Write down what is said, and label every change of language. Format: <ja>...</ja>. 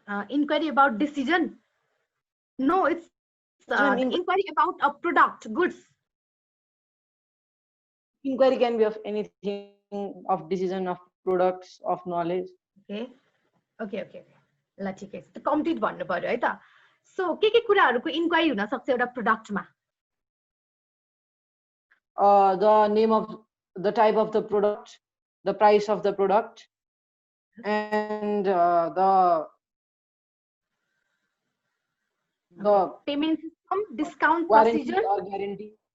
<en>Inquiry about decision? No, it's Yes, ma'am. inquiry about a product, goods. Inquiry can be of anything, of decision, of products, of knowledge. Okay, okay, okay, okay.</en> <ne>ल ठिकै छ, complete भन्नु पर्यो है त. So के कुराहरूको inquiry हुन सक्छ एउटा प्रोडक्टमा?</ne> <en>The name of the type of the product, the price of the product, and the payment system, discount warranty procedure. or guarantee,</en>